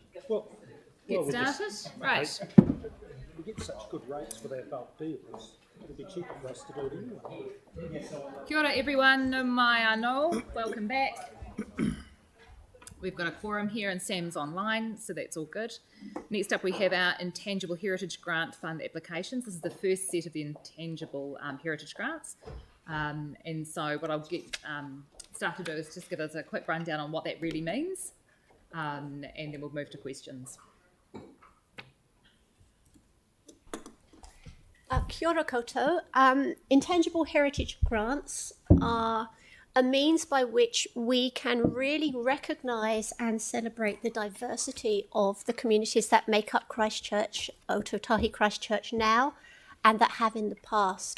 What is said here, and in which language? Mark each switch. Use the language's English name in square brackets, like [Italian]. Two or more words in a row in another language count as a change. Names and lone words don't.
[English] Get started? Right. We get such good rates for our bulk deals. It'll be cheaper for us to do it anyway. [Māori] Kia ora everyone, no mai anō. [English] Welcome back. We've got a quorum here and Sam's online, so that's all good. Next up we have our Intangible Heritage Grant Fund applications. This is the first set of the Intangible Heritage Grants. And so what I'll get Staff to do is just give us a quick rundown on what that really means, and then we'll move to questions. [Māori] Kia ora koutou. [English] Intangible heritage grants are a means by which we can really recognise and celebrate the diversity of the communities that make up Christchurch, Ototahi Christchurch now, and that have in the past.